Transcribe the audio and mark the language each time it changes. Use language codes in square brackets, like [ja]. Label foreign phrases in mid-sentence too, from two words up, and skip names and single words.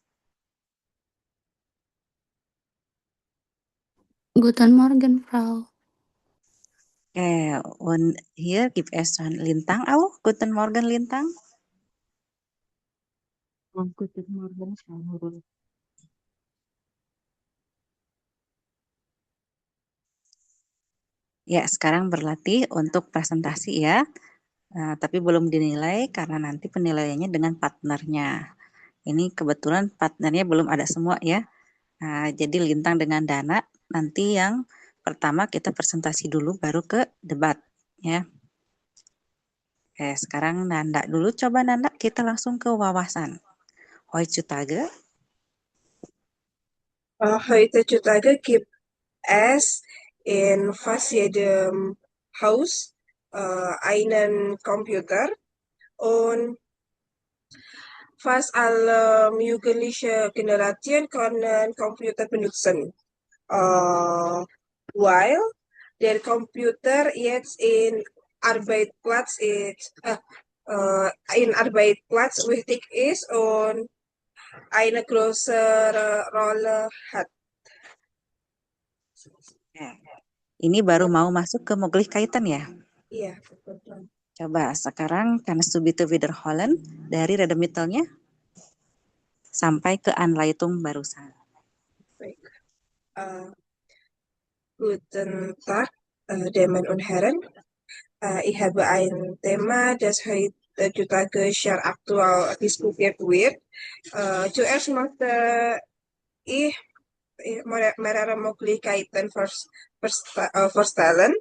[de] Guten Morgen, Frau. Und hier gibt es schon Lintang auch. Guten Morgen, Lintang. Guten Morgen, Frau Nurul. [id] Ya, sekarang berlatih untuk presentasi ya. Tapi belum dinilai karena nanti penilaiannya dengan partnernya. Ini kebetulan partnernya belum ada semua ya. Jadi Lintang dengan Dana nanti yang pertama kita presentasi dulu baru ke debat ya. Sekarang Nanda dulu. Coba Nanda kita langsung ke wawasan. [de] Heutzutage. Heutzutage gibt es in fast jedem Haus einen Computer und fast alle jugendliche Generationen können Computer benutzen. While der Computer jetzt in Arbeitsplatz wichtig ist und eine größere Rolle hat. [id] Ini baru mau masuk ke moglich kaitan ya. Iya, betul. Coba sekarang [de] kannst du bitte wiederholen [id] dari Redemitelnya sampai ke Anleitung barusan. Baik. [de] Guten Tag, Damen und Herren. Ich habe ein Thema, das heutzutage sehr aktuell diskutiert wird. Zuerst möchte ich mehrere Möglichkeiten vorstellen.